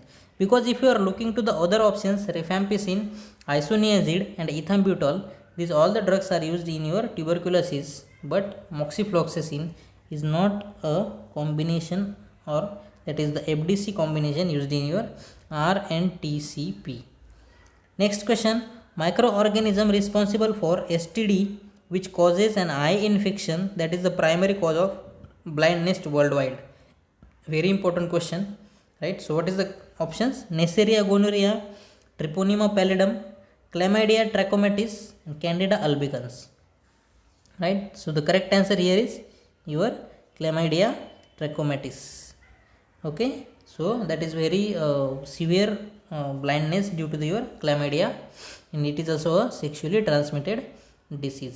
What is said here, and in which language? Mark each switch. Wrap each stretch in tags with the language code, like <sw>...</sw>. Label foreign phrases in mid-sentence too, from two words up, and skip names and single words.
<en>Because if you are looking to the other options, rifampicin, isoniazid and ethambutol, these all the drugs are used in your tuberculosis, but moxifloxacin is not a combination, or that is the FDC combination used in your RNTCP. Next question, microorganism responsible for STD which causes an eye infection that is the primary cause of blindness worldwide. Very important question, right? So what is the options? Neisseria gonorrhea, Treponema pallidum, Chlamydia trachomatis, and Candida albicans. Right? So the correct answer here is your Chlamydia trachomatis. Okay? So that is very severe blindness due to your chlamydia, and it is also a sexually transmitted disease.</en>